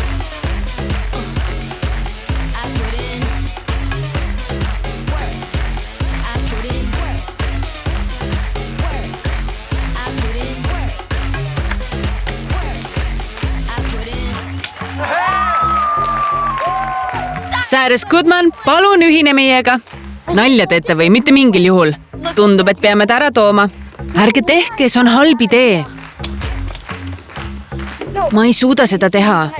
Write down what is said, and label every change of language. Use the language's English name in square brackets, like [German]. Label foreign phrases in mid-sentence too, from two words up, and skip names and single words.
[English] I put in work. I put in work. Work. I put in work. [Estonian] Cyrus Goodman, palun ühine meiega. Nalja teete või? Mitte mingil juhul. Tundub, et peame ta ära tooma. Ärge tehke, see on halb idee. Ma ei suuda seda teha.